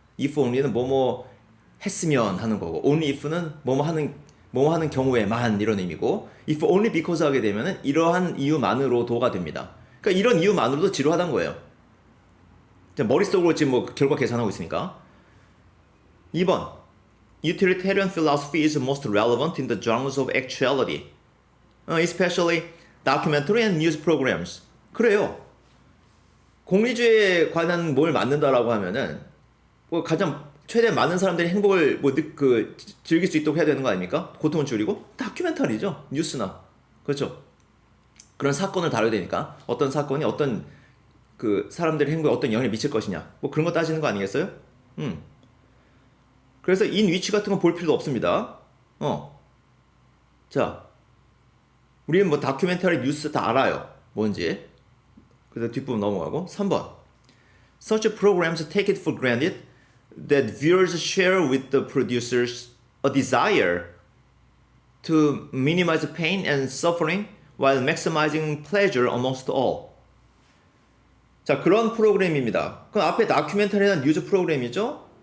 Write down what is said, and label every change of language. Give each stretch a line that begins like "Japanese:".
Korean: if only는 뭐뭐 했으면 하는 거고, only if는 뭐뭐 하는 경우에만 이런 의미고,
English: if only because
Korean: 하게 되면은 이러한 이유만으로도가 됩니다. 그러니까 이런 이유만으로도 지루하다는 거예요. 머릿속으로 지금 뭐 결과 계산하고 있으니까. 2번.
English: Utilitarian philosophy is most relevant in the genres of actuality, especially documentary and news programs.
Korean: 그래요. 공리주의에 관한 뭘 만든다라고 하면은 뭐 가장 최대 많은 사람들이 행복을 즐길 수 있도록 해야 되는 거 아닙니까? 고통을 줄이고 다큐멘터리죠. 뉴스나. 그렇죠. 그런 사건을 다뤄야 되니까 어떤 사건이 어떤 그 사람들의 행복에 어떤 영향을 미칠 것이냐. 뭐 그런 거 따지는 거 아니겠어요? 그래서 인 위치 같은 거 볼 필요도 없습니다. 자, 우리는 뭐 다큐멘터리 뉴스 다 알아요. 뭔지. 그래서 뒷부분 넘어가고. 3번.
English: Such programs take it for granted that viewers share with the producers a desire to minimize pain and suffering while maximizing pleasure amongst all.
Korean: 자, 그런 프로그램입니다. 그럼 앞에 다큐멘터리는 뉴스 프로그램이죠?